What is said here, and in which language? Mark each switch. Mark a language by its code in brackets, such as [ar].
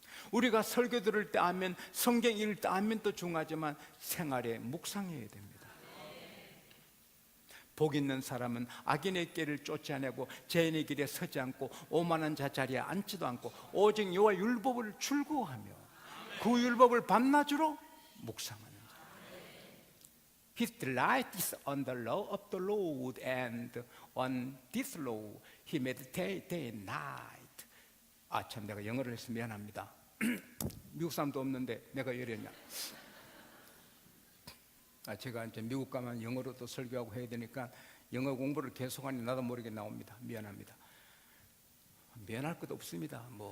[ko] 우리가 설교 들을 때 아멘, 성경 읽을 때 아멘도 중요하지만 생활에 묵상해야 됩니다. 복 있는 사람은 악인의 길을 쫓아내고 죄인의 길에 서지 않고 오만한 자 자리에 앉지도 않고 오직 여호와 율법을 즐거워하며 그 율법을 밤낮으로 묵상하는 자. [en] His delight is on the law of the Lord, and on this law he meditates day and night. [ko] 참 내가 영어를 해서 미안합니다. 미국 사람도 없는데 내가 이랬냐. 제가 이제 미국 가면 영어로도 설교하고 해야 되니까 영어 공부를 계속하니 나도 모르게 나옵니다. 미안합니다. 미안할 것도 없습니다.